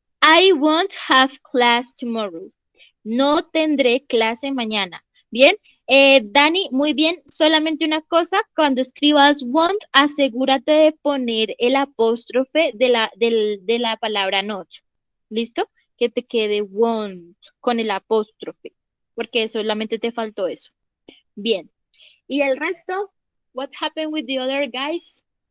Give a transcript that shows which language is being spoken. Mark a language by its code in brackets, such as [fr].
[en] I won't have class tomorrow. [es] No tendré clase mañana. Bien. Dani, muy bien. Solamente una cosa, cuando escribas won't, asegúrate de poner el apóstrofe de la palabra not. ¿Listo? Que te quede won't con el apóstrofe, porque solamente te faltó eso. Bien. ¿Y el resto? [en] What happened with the other guys?